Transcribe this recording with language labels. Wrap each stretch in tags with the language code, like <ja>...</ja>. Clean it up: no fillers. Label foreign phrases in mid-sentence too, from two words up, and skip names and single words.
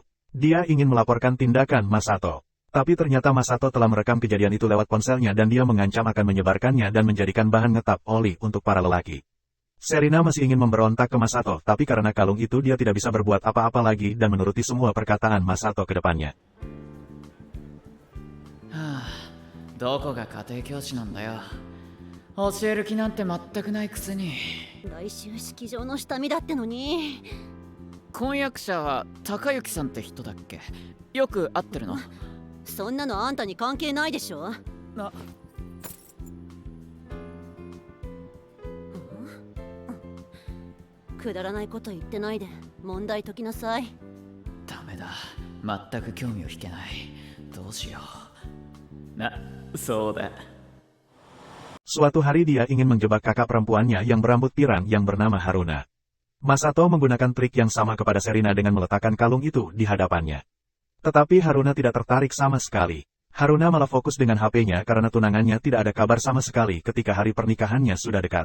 <id>Dia ingin melaporkan tindakan Masato. Tapi ternyata Masato telah merekam kejadian itu lewat ponselnya dan dia mengancam akan menyebarkannya dan menjadikan bahan ngetap oli untuk para lelaki. Serena masih ingin memberontak ke Masato, tapi karena kalung itu dia tidak bisa berbuat apa-apa lagi dan menuruti semua perkataan Masato ke depannya.</id> <ja>どこが家庭教師なんだよ。教える気なんて全くないくせに。来週式場の下見だってのに。婚約者は高幸さんって人だっけ？よく会ってるの？そんなのあんたに関係ないでしょ。くだらないこと言ってないで問題解きなさい。ダメだ、全く興味を引けない。どうしよう。そうだ。</ja> <id>Suatu hari dia ingin menjebak kakak perempuannya yang berambut pirang yang bernama Haruna. Masato menggunakan trik yang sama kepada Serena dengan meletakkan kalung itu di hadapannya. Tetapi Haruna tidak tertarik sama sekali. Haruna malah fokus dengan HP-nya karena tunangannya tidak ada kabar sama sekali ketika hari pernikahannya sudah dekat.</id>